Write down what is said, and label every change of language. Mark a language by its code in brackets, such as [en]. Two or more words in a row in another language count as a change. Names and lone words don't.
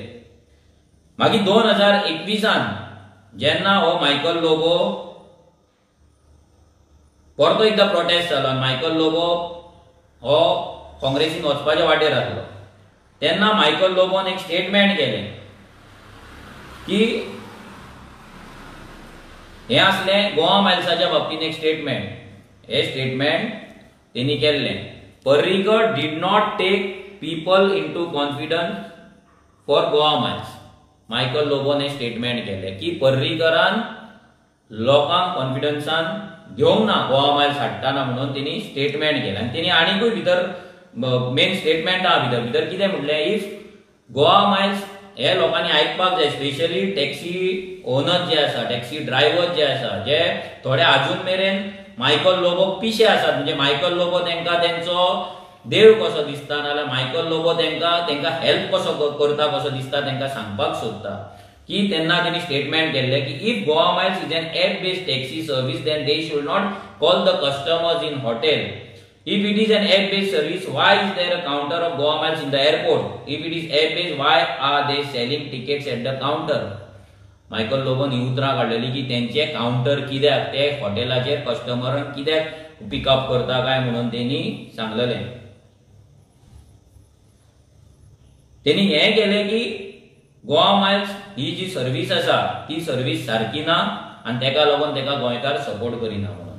[kok] मागीर 2021 जेन्ना हो मायकल लोबो परतो एकदा प्रोटेस्ट जालो, मायकल लोबो हो काँग्रेसीन वचपाच्या वाटेर आसलो, तेन्ना मायकल लोबोन एक स्टेटमेंट केलें की हे असलें गोवा मायल्साच्या बाबतीन एक स्टेटमेंट. हे स्टेटमेंट तेणी केल्लें. [en] Parrikar did not take people into confidence for Goa Miles. [kok] मायकल लोबोन हे स्टेटमेंट केलें की पर्रीकरान लोकांक कॉन्फिडन्सान घेवंक ना गोवा मायल्स हाडटाना म्हणून तेणी स्टेटमेंट केलें. आनी तेणी आनीकूय भितर [en] main statement [kok] आहा भितर कितें म्हणलें, इफ गोवा मायल्स हे लोकांनी आयकपाक जाय, [en] specially taxi owner [kok] जे आसा, [en] taxi driver [kok] जे आसा, जे थोडे अजून मेरेन मायकल लोबोक पिशे आसात. म्हणजे मायकल लोबो तेंकां तेंचो देव कसो दिसता, नाजाल्यार मायकल लोबो तेंकां हेल्प कसो करता कसो दिसता तेंकां सांगपाक सोदता की तेन्ना तेणी स्टेटमेंट केल्लें की [en] if Goa Miles is an app based taxi service then they should not call the customers in hotel. If it is an app-based service, why is there a counter of Goa Miles in the airport? If it is app-based, why are they selling tickets at the counter? [kok] मायकल लोबोन ही उतरां काडलेली की तेंचे काउंटर कित्याक ते हॉटेलाचेर कस्टमरांक कित्याक पिकअप करता काय म्हणून तेणी सांगलेलें. तेणी हें केलें की गोवा मायल्स ही जी सर्वीस आसा ती सर्वीस सारकी ना आनी तेका लागून तेका गोंयकार सपोर्ट करिना म्हणून.